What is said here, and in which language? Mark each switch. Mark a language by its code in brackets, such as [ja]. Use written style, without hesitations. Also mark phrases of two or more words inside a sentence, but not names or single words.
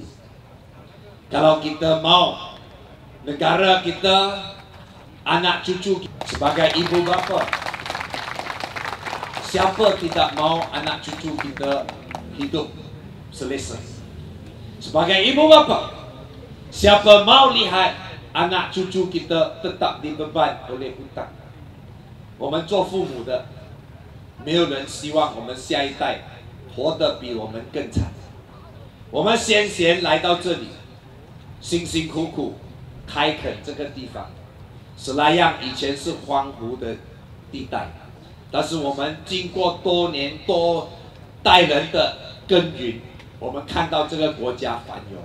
[ms] Kalau kita mau negara kita, anak cucu kita, sebagai ibu bapa, siapa tidak mau anak cucu kita hidup selesa? Sebagai ibu bapa, siapa mau lihat anak cucu kita tetap dibeban oleh hutang？ [zh] 我们做父母的，没有人希望我们下一代活得比我们更惨。我们先贤来到这里，辛辛苦苦开垦这个地方，史莱阳以前是荒芜的地带，但是我们经过多年多代人的耕耘，我们看到这个国家繁荣。